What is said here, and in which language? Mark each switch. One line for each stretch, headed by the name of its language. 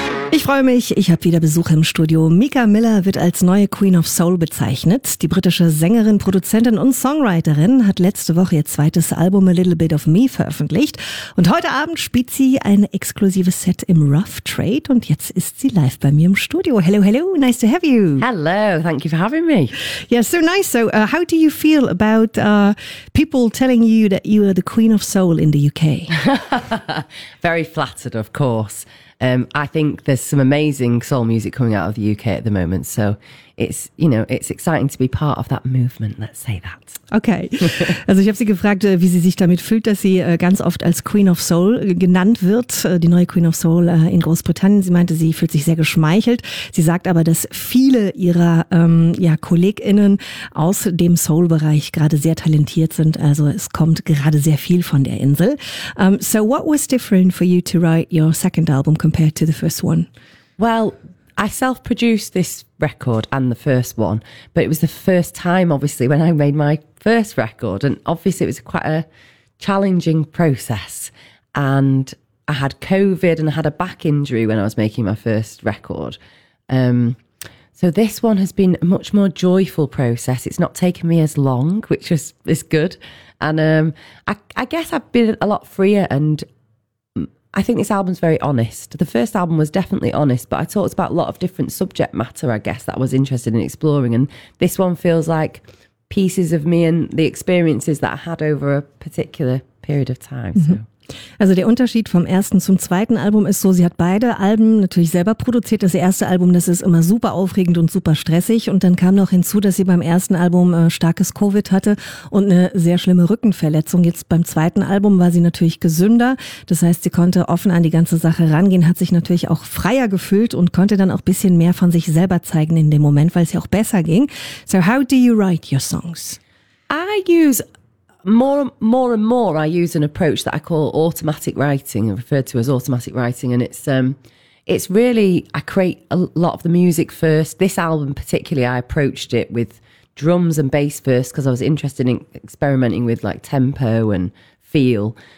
German: Ich freue mich, ich habe wieder Besuch im Studio. Mika Miller wird als neue Queen of Soul bezeichnet. Die britische Sängerin, Produzentin und Songwriterin hat letzte Woche ihr zweites Album A Little Bit of Me veröffentlicht. Und heute Abend spielt sie ein exklusives Set im Rough Trade und jetzt ist sie live bei mir im Studio.
English: Hello, hello, nice to have you. Hello, thank you for having me. Yeah, so nice. So how do you feel about people telling you that you are the Queen of Soul in the UK? Very flattered, of course. I think there's some amazing soul music coming out of the UK at the moment. So it's, you know, it's exciting to be part of that movement, let's say that. Okay.
German: Also ich habe sie gefragt, wie sie sich damit fühlt, dass sie ganz oft als Queen of Soul genannt wird, die neue Queen of Soul in Großbritannien. Sie meinte, sie fühlt sich sehr geschmeichelt. Sie sagt aber, dass viele ihrer KollegInnen aus dem Soul-Bereich gerade sehr talentiert sind. Also es kommt gerade sehr viel von der Insel.
English: So what was different for you to write your second album compared to the first one? Well, I self-produced this record and the first one, but it was the first time, obviously, when I made my first record. And obviously, it was quite a challenging process. And I had COVID and I had a back injury when I was making my first record. So this one has been a much more joyful process. It's not taken me as long, which is good. And I guess I've been a lot freer, and I think this album's very honest. The first album was definitely honest, but I talked about a lot of different subject matter, I guess, that I was interested in exploring. And this one feels like pieces of me and the experiences that I had over a particular period of time. So. Mm-hmm.
German: Also der Unterschied vom ersten zum zweiten Album ist so, sie hat beide Alben natürlich selber produziert. Das erste Album, das ist immer super aufregend und super stressig. Und dann kam noch hinzu, dass sie beim ersten Album starkes Covid hatte und eine sehr schlimme Rückenverletzung. Jetzt beim zweiten Album war sie natürlich gesünder. Das heißt, sie konnte offen an die ganze Sache rangehen, hat sich natürlich auch freier gefühlt und konnte dann auch ein bisschen mehr von sich selber zeigen in dem Moment, weil es ja auch besser ging.
English: So how do you write your songs? More and more I use an approach that I call automatic writing, referred to as automatic writing. And it's really, I create a lot of the music first. This album particularly, I approached it with drums and bass first because I was interested in experimenting with like tempo and feel.